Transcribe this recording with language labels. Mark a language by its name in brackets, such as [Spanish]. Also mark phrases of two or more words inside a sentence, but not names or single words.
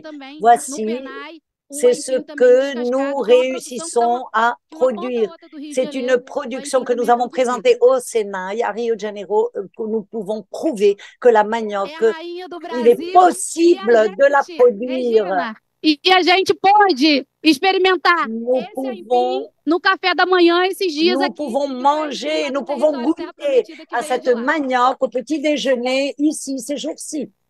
[French] Voici, c'est ce que nous réussissons à produire. C'est une production que nous avons présentée au Sénat à Rio de Janeiro, que nous pouvons prouver que la manioc, il est possible de la produire. [Portuguese] E a gente pode experimentar no café da manhã esses dias aqui. [French] Nous pouvons manger, nous pouvons goûter à cette manioc au petit déjeuner ici, ces jours-ci.